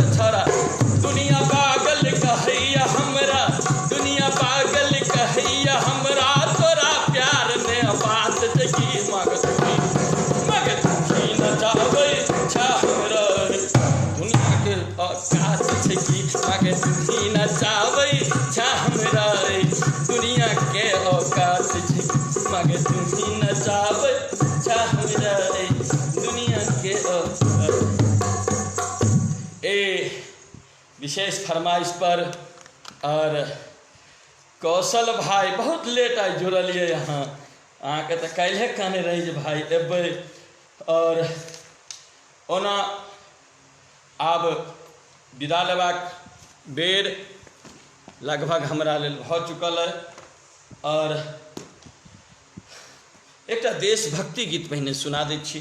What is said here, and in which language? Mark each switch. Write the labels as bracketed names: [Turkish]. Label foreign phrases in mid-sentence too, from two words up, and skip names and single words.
[Maithili] छरा दुनिया पागल कहैया हमरा दुनिया पागल कहैया हमरा तोरा प्यार ने बात की मग तुही न चाहबै छा हमरा दुनिया के औकात छै कि मग तुही न चाहबै छा हमरा दुनिया के औकात छै मग तुही न चाहबै छा हमरा दुनिया के औकात। विशेष फरमाइश पर और कौशल भाई बहुत लेट आई जुड़लिए यहाँ अहाँके तऽ काल्हे कहने रही जे भाई एबै और ओना आब विदा लेबाक बेर लगभग हमरा लेल भऽ चुकल है और एकटा देशभक्ति गीत पहिने सुना दै छी।